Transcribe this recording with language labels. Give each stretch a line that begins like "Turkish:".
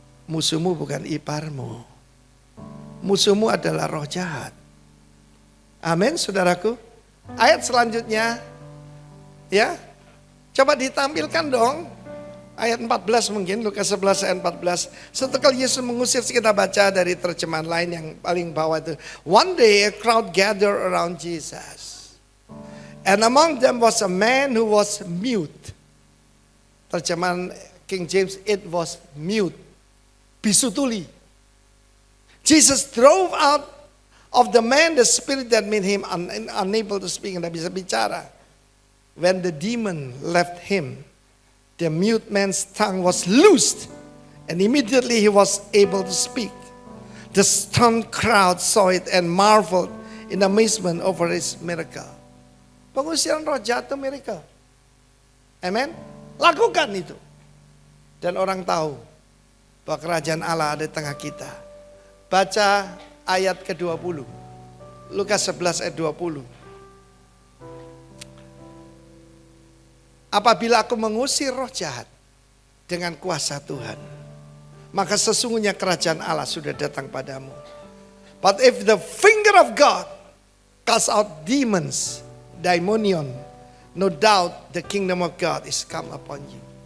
Indonesian: Musuhmu bukan iparmu. Musuhmu adalah roh jahat. Amin, saudaraku. Ayat selanjutnya, ya, coba ditampilkan dong. Ayat 14 mungkin, Lukas 11 ayat 14. Setelah Yesus mengusir, kita baca dari terjemahan lain yang paling bawah itu.
English: One day a crowd gathered around Jesus. And among them was a man who was mute.
Indonesian: Terjemahan King James,
English: it was mute.
Indonesian: Bisu tuli.
English: Jesus drove out of the man the spirit that made him unable to speak.
Indonesian: Tidak bisa bicara.
English: When the demon left him, the mute man's tongue was loosed, and immediately he was able to speak. The stunned crowd saw it and marveled in amazement over his miracle.
Indonesian: Pengusiran roh jahat itu miracle. Amen. Lakukan itu. Dan orang tahu bahwa kerajaan Allah ada di tengah kita. Baca ayat ke-20. Lukas 11 ayat 20. Apabila aku mengusir roh jahat dengan kuasa Tuhan, maka sesungguhnya kerajaan Allah sudah datang padamu.
English: But if the finger of God casts out demons, daimonion, no doubt the kingdom of God is come upon you.